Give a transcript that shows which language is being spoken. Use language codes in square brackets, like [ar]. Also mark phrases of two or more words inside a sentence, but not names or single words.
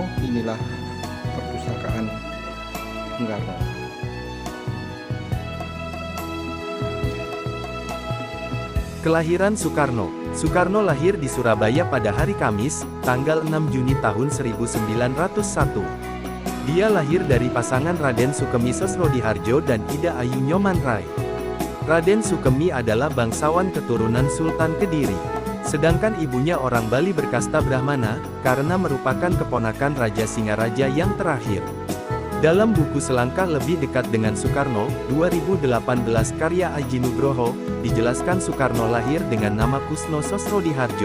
[id] Inilah perpustakaan Bung Karno. Kelahiran Soekarno. Soekarno lahir di Surabaya pada hari Kamis, tanggal 6 Juni tahun 1901. Dia lahir dari pasangan Raden Sukemi Sosrodihardjo dan Ida Ayu Nyoman-Rai. Raden Sukemi adalah bangsawan keturunan Sultan Kediri. Sedangkan ibunya orang Bali berkasta Brahmana, karena merupakan keponakan Raja Singaraja yang terakhir. Dalam buku Selangkah Lebih Dekat dengan Soekarno, 2018 karya Aji Nugroho, dijelaskan Soekarno lahir dengan nama Kusno Sosrodihardjo.